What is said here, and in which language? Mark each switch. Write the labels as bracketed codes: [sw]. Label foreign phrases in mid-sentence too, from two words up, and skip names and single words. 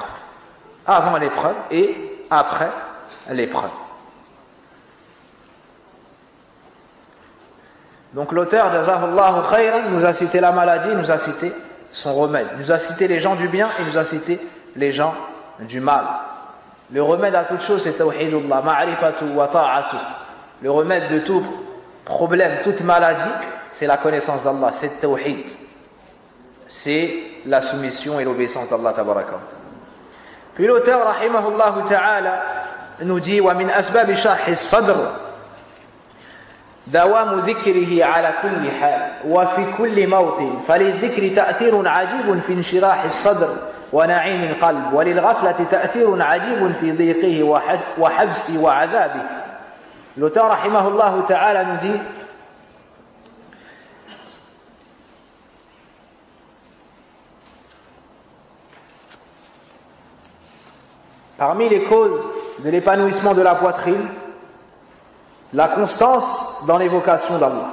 [fr] Avant l'épreuve et après l'épreuve. Donc l'auteur, [ar] جزاه الله خيرا, [fr] nous a cité la maladie, nous a cité son remède, nous a cité les gens du bien et nous a cité les gens du mal. Le remède à toute chose, c'est [ar] توحيد الله معرفته وطاعته. [fr] Le remède de tout problème, toute maladie, c'est la connaissance d'Allah, c'est tawhid. C'est la soumission et l'obéissance d' [ar] الله تبارك. [fr] Puis l'auteur, [ar] رحمه الله تعالى, [fr] nous dit [ar] ومن أسباب شرح الصدر دوام ذكره على كل حال وفي كل موطن فللذكر تأثير عجيب في انشراح الصدر ونعيم القلب وللغفلة تأثير عجيب في ضيقه وحبسه وعذابه [fr] L'auteur [ar] رحمه الله تعالى [fr] nous dit parmi les causes de l'épanouissement de la poitrine, la constance dans l'évocation d'Allah.